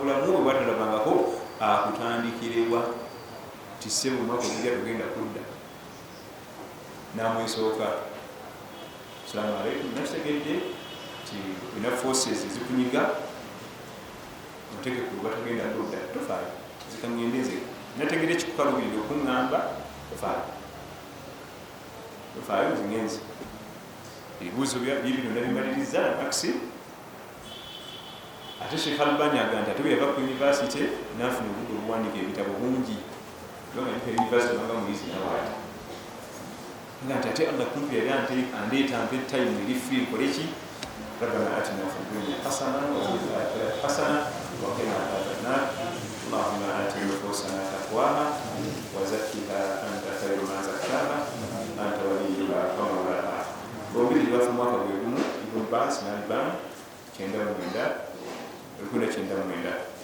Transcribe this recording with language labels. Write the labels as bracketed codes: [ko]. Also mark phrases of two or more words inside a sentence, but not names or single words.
[lg] bulamu bwe bwatalabangako akutandikirewa ti ssebo omwaka ogujja tugenda kudda namwesooka [ar] السلام عليكم [lg] nakitegedde ti ina forces ezikunyiga otegeke kuba tugenda kudda tofaayo zikaŋŋendeze nategedde ekikukalubirira okuŋŋamba tofaayo zingenzi ebibuuzo bibino nabimaliriza maxi. Ate Sheikh Albani aga nti ate bwe yava ku university nafuna obudde obuwandiika ebitabo bungi kubanga ndika university nanga muyizi nawaati nga nti ate Allah kumpi yali andeeta mpe time eri free nkoleki [ar] ربنا آتنا في الدنيا حسنة وفي الآخرة حسنة وقنا عذاب النار اللهم آت نفوسنا تقواها وزكها أنت خير من زكاها أنت وليها ومولاها. [lg] Bombiri bafu mwaka gwe gumu Ibn Baz na Albani 1999